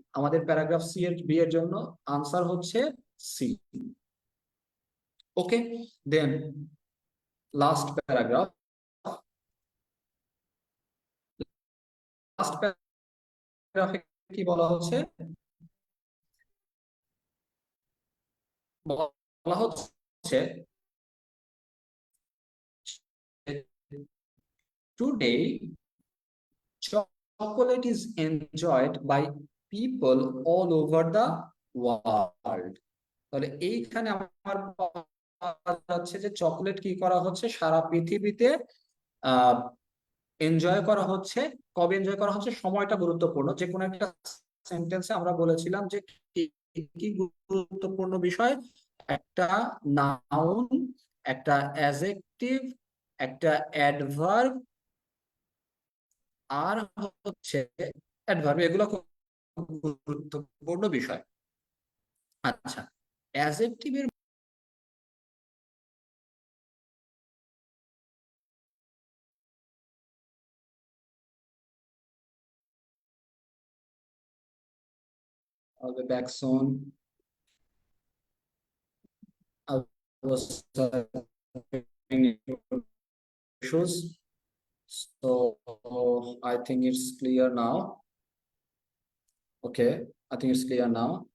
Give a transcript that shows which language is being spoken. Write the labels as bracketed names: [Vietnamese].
[Bangla] আমাদের paragraph C এর B এর জন্য আনসার হচ্ছে সি। ওকে, দেন লাস্ট প্যারাগ্রাফ, লাস্ট প্যারাগ্রাফে কি বলা হচ্ছে? বলা হচ্ছে [English] today chocolate is enjoyed by people all over the world. [Bangla] তাহলে এইখানে আমার পাওয়া যাচ্ছে যে চকলেট কি করা হচ্ছে সারা পৃথিবীতে আহ এনজয় করা হচ্ছে। কবে এনজয় করা হচ্ছে, সময়টা গুরুত্বপূর্ণ। যে কোনো একটা সেন্টেন্সে আমরা বলেছিলাম যে কি কি গুরুত্বপূর্ণ বিষয়, একটা নাউন, একটা অ্যাডজেক্টিভ, একটা অ্যাডভার্ব, আর হচ্ছে অ্যাডভার্ব, এগুলো খুব গুরুত্বপূর্ণ বিষয়। আচ্ছা, অ্যাডজেক্টিভের [English] back soon. I was having issues, so I think it's clear now. Okay, I think it's clear now.